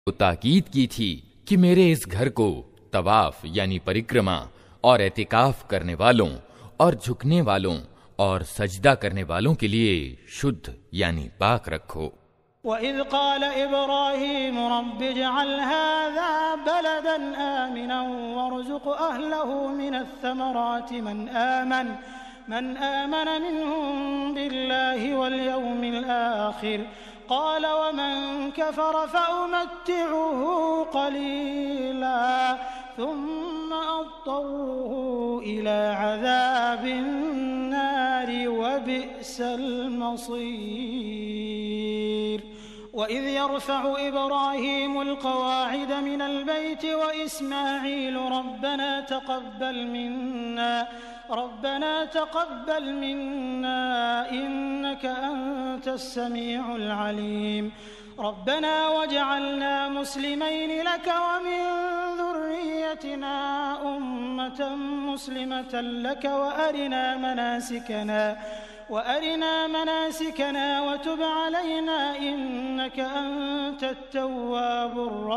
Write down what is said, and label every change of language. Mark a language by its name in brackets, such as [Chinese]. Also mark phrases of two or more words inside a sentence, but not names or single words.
[Hindi] तो ताकीद की थी कि मेरे इस घर को तवाफ यानी परिक्रमा और एतिकाफ करने वालों और झुकने वालों और सजदा करने वालों के लिए शुद्ध यानी पाक रखो। [Arabic] وإذ قال إبراهيم رب اجعل هذا بلدا آمنا وارزق أهله من الثمرات من آمن منهم بالله واليوم الآخر قال ومن كفر فأمتعه قليلا ثم أضطره إلى عذاب النار وبئس المصير. وإذ يرفع إبراهيم القواعد من البيت وإسماعيل ربنا تقبل منا إنك أنت السميع العليم ربنا واجعلنا مسلمين لك ومن ذريتنا أمة مسلمة لك وأرنا مناسكنا وتب علينا إنك أنت التواب